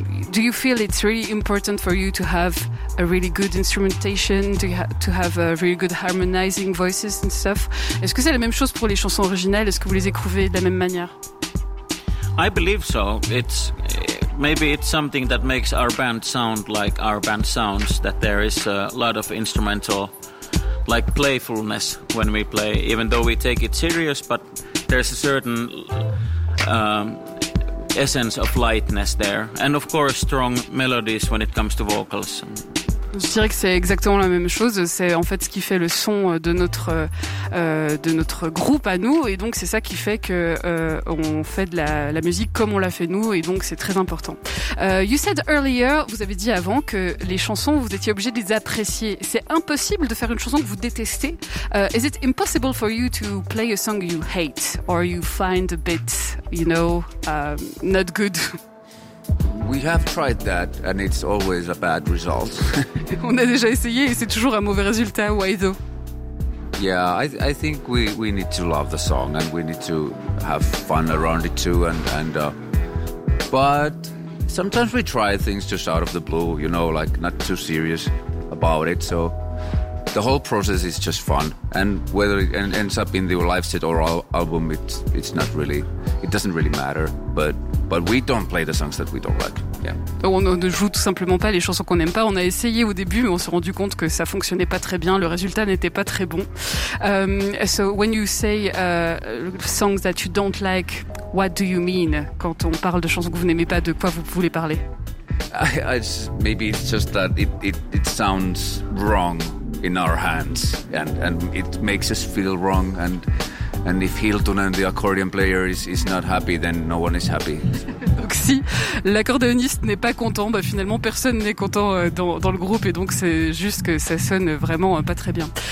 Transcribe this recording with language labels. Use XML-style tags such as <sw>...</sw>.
<en>Do you feel it's really important for you to have a really good instrumentation? To have really good harmonizing voices and stuff.</en> <fr>Est-ce que c'est la même chose pour les chansons originales? Est-ce que vous les écrivez de la même manière?</fr> <en>I believe so. Maybe it's something that makes our band sound like our band sounds, that there is a lot of instrumental, like playfulness when we play, even though we take it serious, but there's a certain essence of lightness there. And of course, strong melodies when it comes to vocals.</en> <fr>Je dirais que c'est exactement la même chose. C'est en fait ce qui fait le son de notre groupe à nous, et donc c'est ça qui fait que on fait de la musique comme on l'a fait nous, et donc c'est très important. Vous avez dit avant que les chansons, vous étiez obligé de les apprécier. C'est impossible de faire une chanson que vous détestez.</fr> <en>Is it impossible for you to play a song you hate or you find a bit, you know, not good? We have tried that and it's always a bad result.</en> <fr>On a déjà essayé et c'est toujours un mauvais résultat.</fr> <en>Why though? Yeah, I think we need to love the song and we need to have fun around it too, but sometimes we try things just out of the blue, you know, like not too serious about it. So the whole process is just fun, and whether it ends up in the live set or album, it doesn't really matter, but we don't play the songs that we don't like. Yeah.</en> <fr>On ne joue tout simplement pas les chansons qu'on n'aime pas. On a essayé au début, mais on s'est rendu compte que ça fonctionnait pas très bien. Le résultat n'était pas très bon.</fr> <en>So when you say songs that you don't like, what do you mean?</en> <fr>Quand on parle de chansons que vous n'aimez pas, de quoi vous voulez parler?</fr> <en>Maybe it's just that it sounds wrong in our hands, and it makes us feel wrong. And if Hiltunen, the accordion player, is not happy, then no one is happy.</en> <fr>Donc si l'accordéoniste n'est pas content, bah finalement personne n'est content dans le groupe, et donc c'est juste que ça sonne vraiment pas très bien.</fr>